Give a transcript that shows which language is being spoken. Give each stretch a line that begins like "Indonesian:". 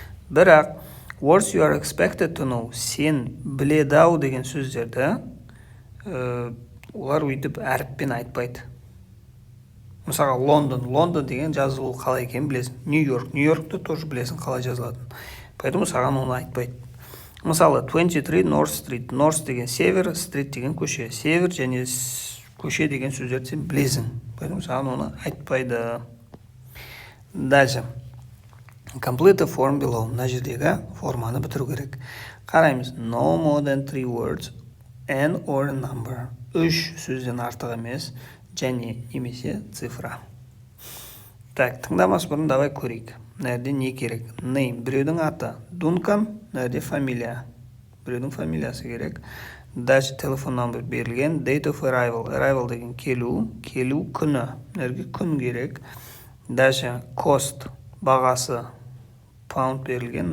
Kazakh: Бірақ,
English: words you are expected to know,
Kazakh: сен біледі-ау деген сөздерді олар өйтіп әріппен айтпайды. Мысалға, Лондон деген жазылу қалай екенін білесің. Нью-Йоркты тоже білесің қалай жазылатынын. Поэтому саған оны айтпайды. Мысалы, 23 North Street. North деген север, Street деген көше. Север және көше деген сөздерді сен білесің. Поэтому саған оны айтпайды.
English: Дальше. Complete the form below.
Kazakh: Мына жердегі форманы бітіру керек. Қараймыз.
English: No more than 3 words and or a number.
Kazakh: 3 сөзден артық емес, және немесе цифра.
Russian: Так,
Kazakh: тыңдамас бұрын
Russian: давай
Kazakh: көрейік. Нәрде не керек? Name. Біреудің аты. Duncan. Нәрде фамилия. Біреудің фамилиясы керек. Дальше телефон номер берілген. Date of arrival. Arrival деген келу күні. Нәрге күн керек. Дальше cost. Бағасы. Pound берілген.